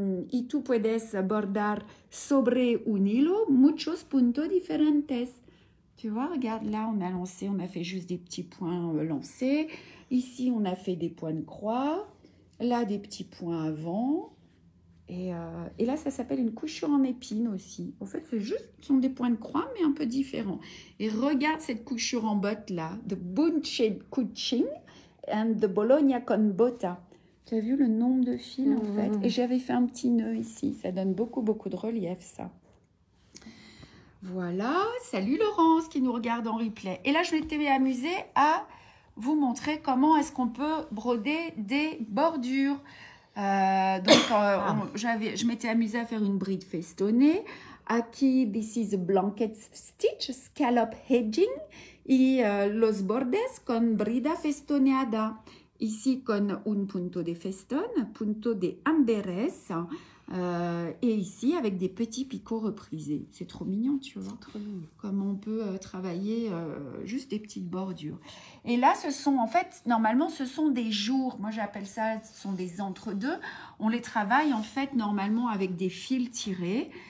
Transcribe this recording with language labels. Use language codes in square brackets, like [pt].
[es] Y tú puedes bordar sobre un hilo muchos puntos diferentes. [fr] Tu vois, regarde, là, on a lancé, on a fait juste des petits points lancés. Ici, on a fait des points de croix. Là, des petits points avant. Et là, ça s'appelle une couture en épines aussi. En fait, ce sont des points de croix, mais un peu différents. Et regarde cette couture en botte là. The Bunchen Kuching and the Bologna con Botta. Tu as vu le nombre de fils en fait. Et j'avais fait un petit nœud ici. Ça donne beaucoup de relief, ça. Voilà. Salut Laurence qui nous regarde en replay. Et là, je m'étais amusée à vous montrer comment est-ce qu'on peut broder des bordures. Je m'étais amusée à faire une bride festonnée. [en] Aquí, this is a blanket stitch, scallop edging. [es] Y los bordes con brida festoneada. Ici, con un punto de feston, punto de amberes. [fr] Et ici, avec des petits picots reprisés. C'est trop mignon, tu vois. Trop mignon. Comme on peut travailler juste des petites bordures. Et là, ce sont, en fait, normalement, ce sont des jours. Moi, j'appelle ça, ce sont des entre-deux. On les travaille, en fait, normalement, avec des fils tirés.